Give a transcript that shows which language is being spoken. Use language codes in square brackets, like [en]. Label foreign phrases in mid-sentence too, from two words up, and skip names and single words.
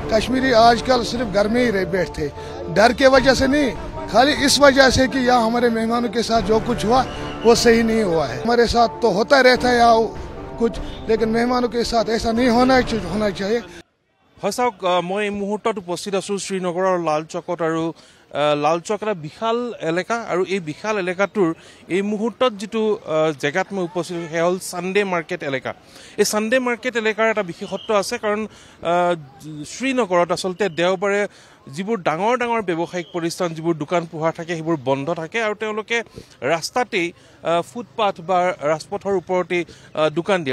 [hi] कश्मीरी आजकल सिर्फ घर में ही बैठते, डर के वजह से नहीं, खाली इस वजह से कि यहाँ हमारे मेहमानों के साथ जो कुछ हुआ वो सही नहीं हुआ है। हमारे साथ तो होता रहता है यहाँ कुछ, लेकिन मेहमानों के साथ ऐसा नहीं होना चाहिए। [as] হয় চাওক, মই এই মুহূৰ্তত উপস্থিত আছোঁ শ্ৰীনগৰৰ লাল চকত আৰু লাল চক এটা বিশাল এলেকা আৰু এই বিশাল এলেকাটোৰ এই মুহূৰ্তত যিটো জেগাত মই উপস্থিত সেয়া হ'ল ছানডে মাৰ্কেট এলেকা। এই ছানডে মাৰ্কেট এলেকাৰ এটা বিশেষত্ব আছে, কাৰণ শ্ৰীনগৰত আচলতে দেওবাৰে যিবোৰ ডাঙৰ ডাঙৰ ব্যৱসায়িক প্ৰতিষ্ঠান, যিবোৰ দোকান পোহাৰ থাকে সেইবোৰ বন্ধ থাকে আৰু তেওঁলোকে ৰাস্তাতেই ফুটপাথ বা ৰাজপথৰ ওপৰতেই দোকান দিয়ে।